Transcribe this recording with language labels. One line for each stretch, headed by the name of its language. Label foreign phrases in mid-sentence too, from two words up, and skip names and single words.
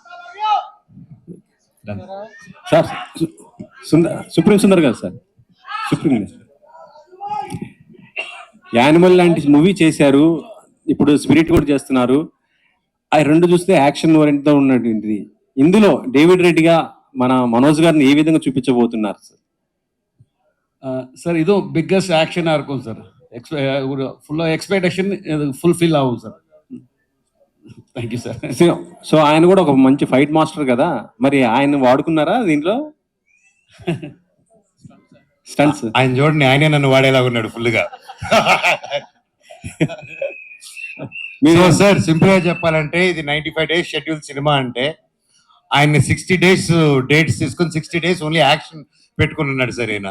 Telugu: సార్ సుప్రీం సుందర్ గారు, సార్ సుప్రీం యానిమల్ లాంటి మూవీ చేశారు, ఇప్పుడు స్పిరిట్ కూడా చేస్తున్నారు. ఆ రెండు చూస్తే
English: action orient
Telugu: తో ఉన్నటువంటిది. ఇందులో డేవిడ్ రెడ్డిగా మన మనోజ్ గారిని ఏ విధంగా చూపించబోతున్నారు సార్?
Tamil: சார் இதுவும்
English: biggest action
Tamil: இருக்கும் சார். ஒரு ஃபுல்லாக
English: expectation fulfil
Tamil: ஆகும் சார்.
English: thank you sir.
Telugu: సో ఆయన కూడా ఒక మంచి
English: fight master
Telugu: కదా, మరి ఆయన వాడుకున్నారా దీంట్లో స్టంట్స్? ఆయన చూడండి, ఆయనే నన్ను వాడేలాగా ఉన్నాడు ఫుల్గా. మీరు సార్ సింపుల్ గా చెప్పాలంటే ఇది
English: 95 days schedule
Telugu: సినిమా అంటే ఆయన
English: 60 days dates
Telugu: తీసుకొని
English: 60 days only action
Telugu: పెట్టుకుని ఉన్నాడు సార్ ఈయన.